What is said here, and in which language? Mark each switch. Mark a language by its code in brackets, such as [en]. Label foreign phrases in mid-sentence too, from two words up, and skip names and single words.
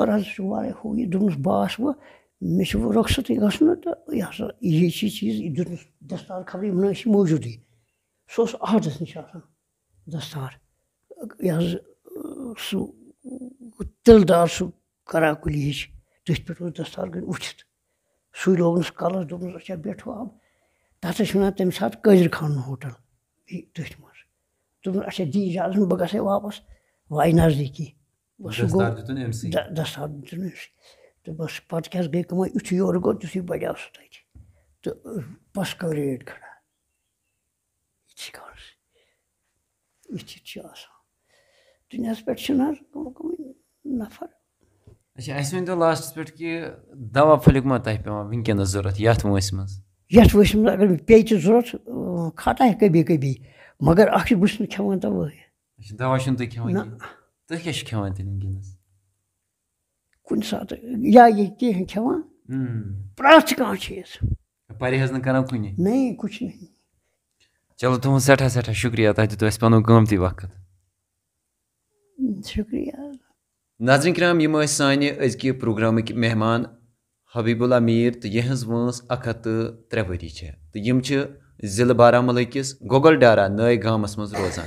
[ks] حظ چھُ واریاہ ہُہ یہِ دوٚپنَس بہٕ آس وۄنۍ مےٚ چھُ وۄنۍ رۄخصتٕے گژھُن تہٕ یہِ ہسا یہِ چھِ چیٖز یہِ دیُتنَس دستار خبرٕ یِم نہٕ ٲسۍ موٗجوٗدٕے سُہ اوس عہدَس نِش آسان دستار یہِ حظ سُہ تِلہٕ دار سُہ کراکُلی ہِش تٔتھۍ پٮ۪ٹھ اوس دستار وٕچھِتھ سُے لوگنَس کَلَس دوٚپنَس [ur] اچھا بیٹھو اب [ks] تَتھ ٲسۍ وَنان تَمہِ ساتہٕ قٲدِر خانُن ہوٹل تٔتھۍ منٛز دوٚپُن اچھا دی اِجازت بہٕ گژھے واپَس وۄنۍ آیہِ نزدیٖکی سُہ گوٚو دستار دیُتُن أمسٕے تو بس پتہٕ کیٛاہ حظ گٔے کٲم یُتھُے یورٕ گوٚو تِتھُے بَڑیو سُہ تَتہِ تہٕ بَس کٔر ریڈ کھڑا یِتھٕے کالَس یِتھ چھِ آسان دُنیاہَس پٮ۪ٹھ چھِنہٕ حظ نفر. اچھا اَسہِ ؤنۍتو لاسٹَس پٮ۪ٹھ کہِ دوا پھٔلیُک ما تۄہہِ پٮ۪وان وٕنکٮ۪نَس ضوٚرَتھ یَتھ وٲنٛسہِ منٛز؟ یَتھ وٲنٛسہِ منٛز اگر مےٚ پیٚیہِ تہِ ضوٚرَتھ [ur] کھاتا ہے کبھی کبھی [ks] مگر اَکھ چھِ بہٕ چھُس نہٕ کھٮ۪وان دَوہٕے. اچھا دوا چھُنہٕ تُہۍ کھٮ۪وان کِہیٖنۍ؟ تُہۍ کیٛاہ چھِ کھٮ۪وان تیٚلہِ وٕنکٮ۪نَس؟ کُنہِ ساتہٕ یا یہِ کینٛہہ کھٮ۪وان پرٛٮ۪تھ کانٛہہ چیٖز. پرہیز نہٕ کران کُنی؟ [ur] نہیں کچھ نہیں. [ks] چلو تُہُنٛد سٮ۪ٹھاہ سٮ۪ٹھاہ شُکریہ تۄہہِ دیُتوٕ اَسہِ پَنُن قۭمتی وقت. شُکریہ. ناظریٖن کرام یِم ٲسۍ سانہِ أزکہِ پروگرامٕکۍ مہمان حبیباللہ میٖر تہٕ یِہٕنٛز وٲنٛس 103 ؤری چھےٚ تہٕ یِم چھِ ضلعہٕ بارہمولہ کِس گوگلڈارا نٲے گامَس منٛز روزان.